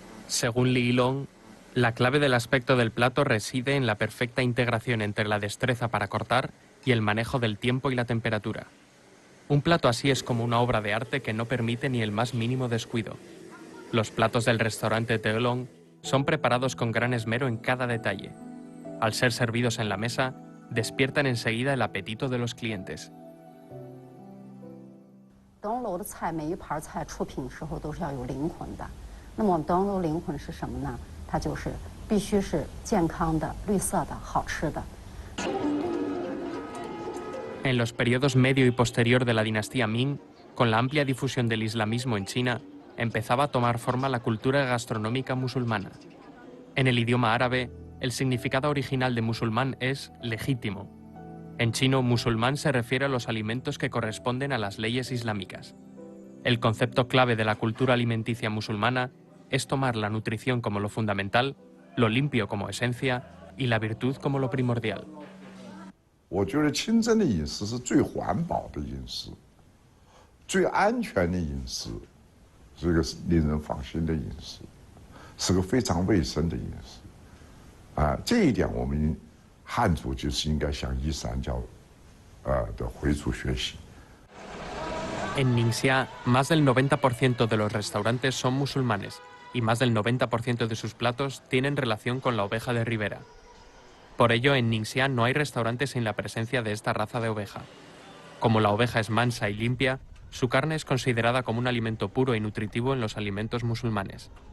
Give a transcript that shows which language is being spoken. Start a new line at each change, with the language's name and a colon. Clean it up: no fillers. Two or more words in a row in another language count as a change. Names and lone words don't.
Spanish: Según Li Long, la clave del aspecto del plato reside en la perfecta integración entre la destreza para cortar y el manejo del tiempo y la temperatura. Un plato así es como una obra de arte que no permite ni el más mínimo descuido. Los platos del restaurante Teolong son preparados con gran esmero en cada detalle. Al ser servidos en la mesa, despiertan enseguida el apetito de los clientes.
Chinese: 灯笼楼的菜每一盘菜出品时候都是要有灵魂的。那么我们灯笼楼灵魂是什么呢？它就是必须是健康的、绿色的、好吃的。
Spanish: En los periodos medio y posterior de la dinastía Ming, con la amplia difusión del islamismo en China, empezaba a tomar forma la cultura gastronómica musulmana. En el idioma árabe, el significado original de musulmán es legítimo. En chino, musulmán se refiere a los alimentos que corresponden a las leyes islámicas. El concepto clave de la cultura alimenticia musulmana es tomar la nutrición como lo fundamental, lo limpio como esencia y la virtud como lo primordial.
Chinese: 我觉得清真的饮食是最环保的饮食，最安全的饮食，这个是令人放心的饮食，是个非常卫生的饮食。这一点我们汉族就是应该向伊斯兰教的回族学习。
Spanish: En Ningxia, más del 90% de los restaurantes son musulmanes y más del 90% de sus platos tienen relación con la oveja de Ribera. Por ello, en Ningxia no hay restaurantes sin la presencia de esta raza de oveja. Como la oveja es mansa y limpia, su carne es considerada como un alimento puro y nutritivo en los alimentos musulmanes.